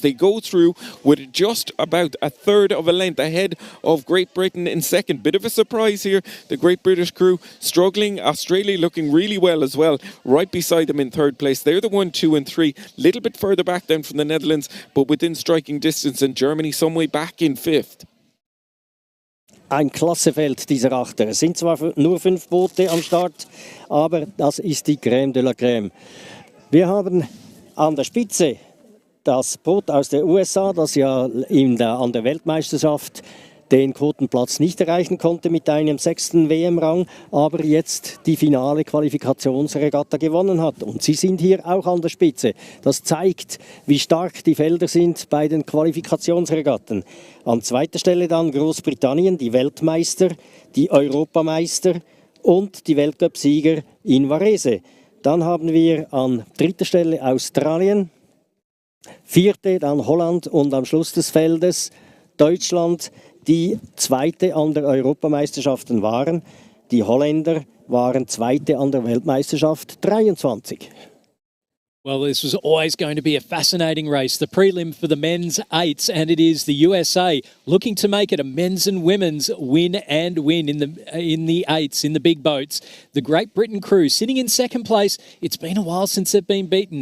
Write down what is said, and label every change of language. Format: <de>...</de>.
<en>They go through with just about a third of a length ahead of Great Britain in second. Bit of a surprise here. The Great British crew struggling. Australia looking really well as well, right beside them in third place. They're the 1, 2 and 3, little bit further back then from the Netherlands, but within striking distance, and Germany some way back in fifth.</en> <de>Ein Klassefeld, dieser Achter. Es sind zwar nur 5 Boote am Start, aber das ist die Crème de la Crème. Wir haben an der Spitze das Boot aus den USA, das ja an der Weltmeisterschaft den Quotenplatz nicht erreichen konnte mit einem 6. WM-Rang, aber jetzt die finale Qualifikationsregatta gewonnen hat. Und sie sind hier auch an der Spitze. Das zeigt, wie stark die Felder sind bei den Qualifikationsregatten. An zweiter Stelle dann Großbritannien, die Weltmeister, die Europameister und die Weltcupsieger in Varese. Dann haben wir an dritter Stelle Australien, vierte dann Holland und am Schluss des Feldes Deutschland, die Zweite an der Europameisterschaften waren. Die Holländer waren Zweite an der Weltmeisterschaft 23.</de> <en>Well, this was always going to be a fascinating race, the prelim for the men's eights, and it is the USA looking to make it a men's and women's win in the eights, in the big boats. The Great Britain crew sitting in second place. It's been a while since they've been beaten.</en>